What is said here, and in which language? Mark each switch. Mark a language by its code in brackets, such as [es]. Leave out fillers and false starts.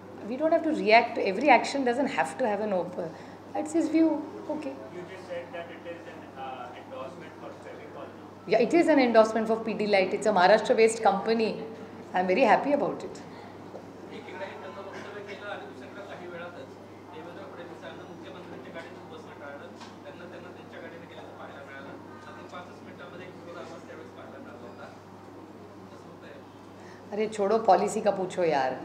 [en] We don't have to react to every action, doesn't have to have an open. That's his view. Okay. You just said that it is an endorsement for Fevicol. Yeah, it is an endorsement for Pidilite. It's a Maharashtra-based company. I'm very happy about it. [mr] एकीकडे त्यांचं वक्तव्य केलं आणि दुसरीकडे काही वेळातच देवेंद्र फडणवीसांना मुख्यमंत्र्यांच्या गाडीतून बसणं टाळलं. त्यांना त्यांच्या गाडीने गेल्याचं पाहायला मिळालं. आणि 5 मिनिटांमध्ये एक विरोधाभास त्यावेळेस पाहायला मिळाला होता. कसं होतंय? [hi] अरे छोडो, पॉलिसी का पूछो यार.